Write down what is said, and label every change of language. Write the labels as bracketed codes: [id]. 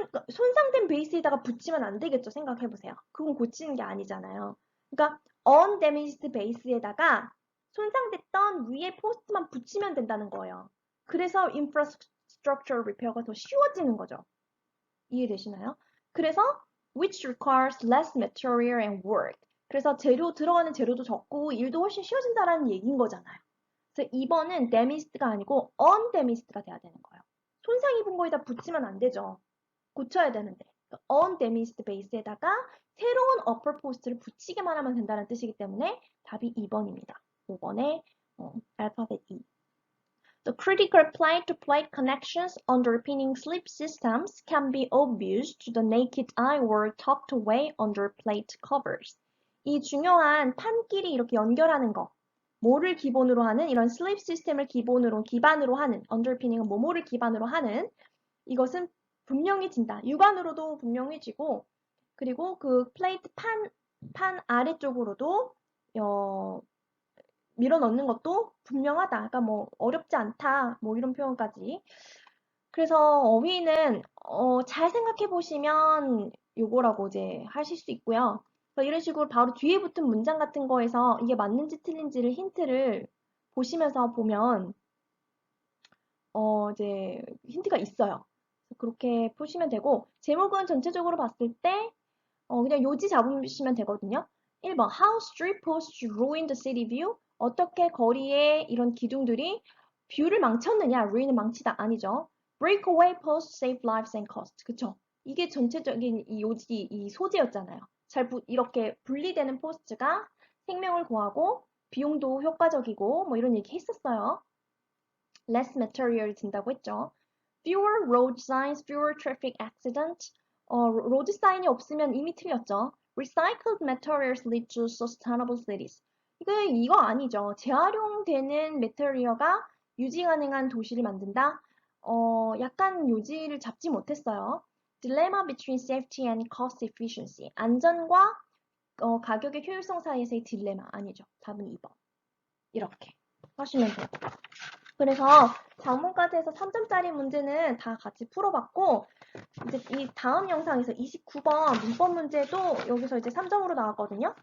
[ko] 손상된 베이스에다가 붙이면 안 되겠죠. 생각해 보세요. 그건 고치는 게 아니잖아요. 그러니까 undamaged 베이스에다가 손상됐던 위에 포스트만 붙이면 된다는 거예요. 그래서 infrastructure repair가 더 쉬워지는 거죠. 이해되시나요? [en] 그래서 which requires less material and work. [ko] 그래서 들어가는 재료도 적고 일도 훨씬 쉬워진다라는 얘기인 거잖아요. 그래서 2번은 damaged가 아니고 undamaged가 돼야 되는 거예요. 손상 입은 거에다 붙이면 안 되죠. 고쳐야 되는데. undamaged base에다가 새로운 upper post를 붙이기만 하면 된다는 뜻이기 때문에 답이 2번입니다. 5번에 알파벳 E. [en] The critical plate-to-plate connections underpinning sleep systems can be obvious to the naked eye or tucked away under plate covers. [ko] 이 중요한 판끼리 이렇게 연결하는 거, 뭐를 기본으로 하는 이런 슬립 시스템을 기반으로 하는 underpinning은 뭐뭐를 기반으로 하는 이것은 분명해진다. 육안으로도 분명해지고 그리고 그 플레이트 판 아래쪽으로도 밀어 넣는 것도 분명하다. 그러니까 뭐 어렵지 않다. 뭐 이런 표현까지. 그래서 어휘는 잘 생각해 보시면 요거라고 이제 하실 수 있고요. 그래서 이런 식으로 바로 뒤에 붙은 문장 같은 거에서 이게 맞는지 틀린지를 힌트를 보시면서 보면 이제 힌트가 있어요. 그렇게 보시면 되고 제목은 전체적으로 봤을 때 그냥 요지 잡으시면 되거든요. [en] 1번 How street posts ruin the city view? [ko] 어떻게 거리의 이런 기둥들이 뷰를 망쳤느냐? ruin은 망치다 아니죠. [en] Breakaway posts save lives and cost. [ko] 그쵸? 이게 전체적인 이 요지, 이 소재였잖아요. 이렇게 분리되는 포스트가 생명을 구하고 비용도 효과적이고 뭐 이런 얘기 했었어요. [en] Less material [ko] 든다고 했죠. [en] Fewer road signs, fewer traffic accidents. [ko] 로드 사인이 없으면 이미 틀렸죠. [en] Recycled materials lead to sustainable cities. [ko] 이거 아니죠. 재활용되는 메테리얼가 유지 가능한 도시를 만든다. 약간 요지를 잡지 못했어요. [en] Dilemma between safety and cost efficiency. [ko] 안전과 가격의 효율성 사이에서의 딜레마 아니죠. 답은 2번. 이렇게 하시면 돼요. 그래서 작문까지 해서 3점짜리 문제는 다 같이 풀어봤고 이제 이 다음 영상에서 29번 문법 문제도 여기서 이제 3점으로 나왔거든요.